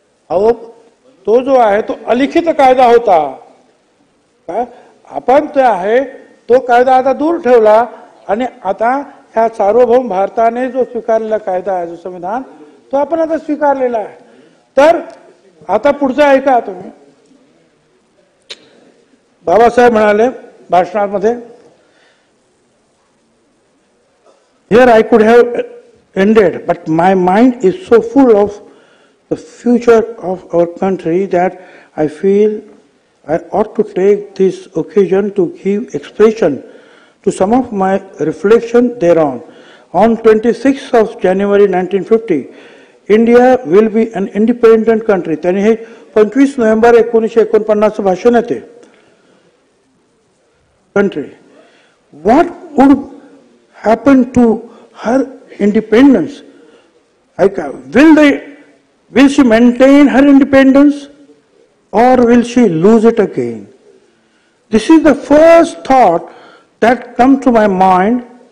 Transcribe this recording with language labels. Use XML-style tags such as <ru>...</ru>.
<mr>अहो तो जो आहे तो अलिखित कायदा होता. काय आपण ते आहे तो कायदा आता दूर ठेवला आणि आता ह्या सार्वभौम भारताने जो स्वीकारलेला कायदा आहे, जो संविधान, तो आपण आता स्वीकारलेला आहे. तर आता पुढचं ऐका तुम्ही. बाबासाहेब म्हणाले भाषणामध्ये,</mr> <en>here I could have ended, but my mind is so full of the future of our country that I feel I ought to take this occasion to give expression to some of my reflection thereon. On 26th of January 1950, India will be an independent country.</en> <mr>त्यांनी हे 25 November 1949 भाषण येते.</mr> <en>Country. What would happen to her independence? Will she maintain her independence or will she lose it again? This is the first thought that comes to my mind.</en>